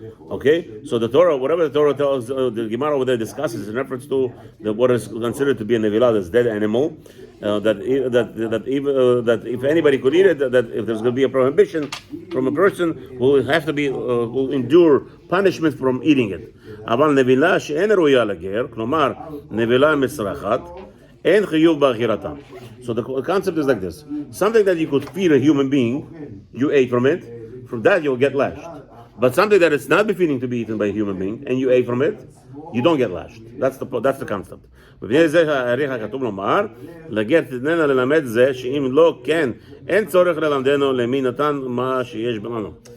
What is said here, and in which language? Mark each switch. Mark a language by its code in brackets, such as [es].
[en] Okay, so the Torah, whatever the Torah tells, the Gemara over there discusses in reference to what is considered to be a nevela, this dead animal, that if anybody could eat it, that if there's going to be a prohibition from a person, will have to be will endure punishment from eating it. [he] אבל נבלה שאין ראויה לגר, כלומר נבלה מצרחת, אין חיוב באכילתה. [en] So the concept is like this: something that you could feed a human being, you ate from it, from that you'll get lashed. But something that is not befitting to be eaten by a human being, and you ate from it, you don't get lashed. That's the concept. [he] ובפני זה העריך הכתוב לומר, לגר תתננה ללמד זה, שאם לא כן, אין צורך ללמדנו למי נתן מה שיש בנו.